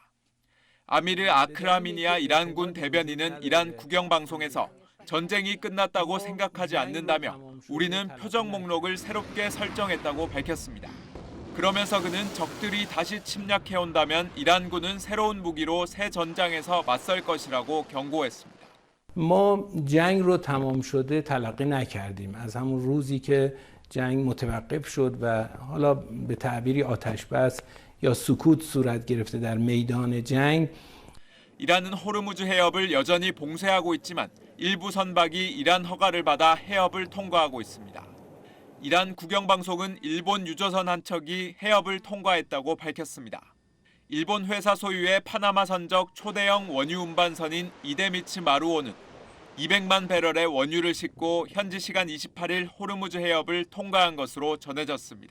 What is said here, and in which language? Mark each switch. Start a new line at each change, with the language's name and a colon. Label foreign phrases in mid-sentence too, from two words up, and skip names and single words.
Korean: 아미르 아크라미니아 이란군 대변인은 이란 국영방송에서 전쟁이 끝났다고 생각하지 않는다며 우리는 표적 목록을 새롭게 설정했다고 밝혔습니다. 그러면서 그는 적들이 다시 침략해온다면 이란군은 새로운 무기로 새 전장에서 맞설 것이라고 경고했습니다.
Persian: ما جنگ رو تمام شده تلقی نکردیم از همون روزی که جنگ متوقف شد و حالا به تعبیری آتش بس یا سکوت صورت گرفته در میدان جنگ
Korean: 이란은 호르무즈 해협을 여전히 봉쇄하고 있지만 일부 선박이 이란 허가를 받아 해협을 통과하고 있습니다. 이란 국영방송은 일본 유조선 한 척이 해협을 통과했다고 밝혔습니다. 일본 회사 소유의 파나마 선적 초대형 원유 운반선인 이데미츠 마루오는 200만 배럴의 원유를 싣고 현지 시간 28일 호르무즈 해협을 통과한 것으로 전해졌습니다.